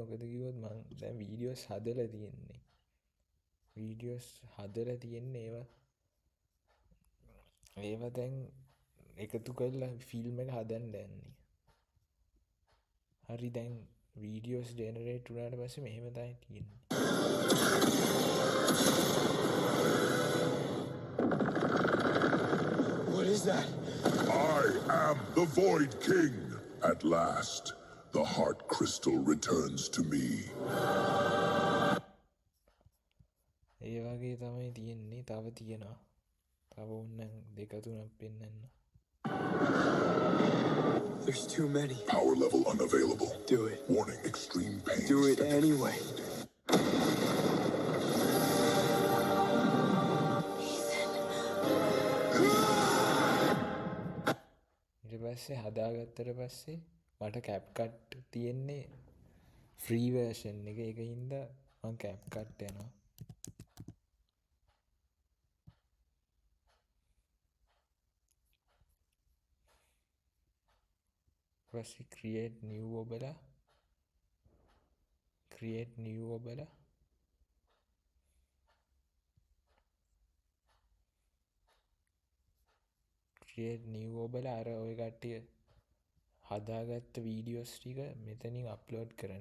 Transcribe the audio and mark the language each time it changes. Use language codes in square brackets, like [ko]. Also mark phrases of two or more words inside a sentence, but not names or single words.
[si] මොකද කිව්වොත් මං දැන් වීඩියෝස් හදලා තියෙන්නේ. ඒවා දැන් එකතු කරලා ෆිල්ම් එක හදන්න යන්නේ. හරි දැන් වීඩියෝස් ජෙනරේට් වුණාට පස්සේ මෙහෙම තමයි තියෙන්නේ. [en] What is that? I am the Void King. At last, the heart crystal returns to me. [si] ඒ වගේ තමයි තියෙන්නේ. තව තියෙනවා. තව ඕනනම් දෙක තුනක් පෙන්නන්න. [en] There's too many. Power level unavailable. Do it. Warning, extreme pain. Do it anyway. [si] ඊට පස්සේ හදාගත්තට පස්සේ මට කැප් කට් තියෙන්නේ [en] free version [si] එක. ඒක හින්දා මම කැප් කට් යනවා. පස්සේ [en] create new [si] ඔබලා [en] create new [si] ඔබලා අර ඔය කට්ටිය හදාගත්ත වීඩියෝස් ටික මෙතනින් අප්ලෝඩ් කරන්න.